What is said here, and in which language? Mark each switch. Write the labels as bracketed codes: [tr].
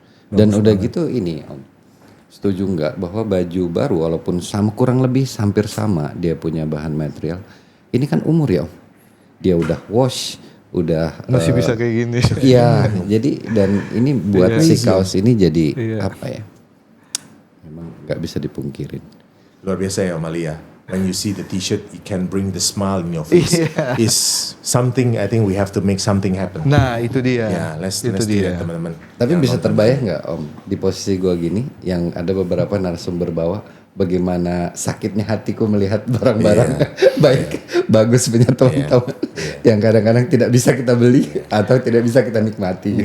[id] Dan udah gitu ini Om, setuju nggak bahwa baju baru walaupun kurang lebih hampir sama dia punya bahan material, ini kan umur ya Om, dia udah wash, udah masih bisa kayak gini. Iya, jadi dan ini buat si kaos ini jadi apa ya? Memang nggak bisa dipungkirin. Luar biasa ya Amalia. [en] When you see the T-shirt, it can bring the smile in your face. Is something I think we have to make something happen. [id] Nah itu dia. [en] Ya, let's do that [id] teman-teman. Tapi bisa terbayang nggak Om di posisi gua gini, yang ada beberapa narasumber bawah, bagaimana sakitnya hatiku melihat barang-barang bagus punya teman-teman yang kadang-kadang tidak bisa kita beli atau tidak bisa kita nikmati.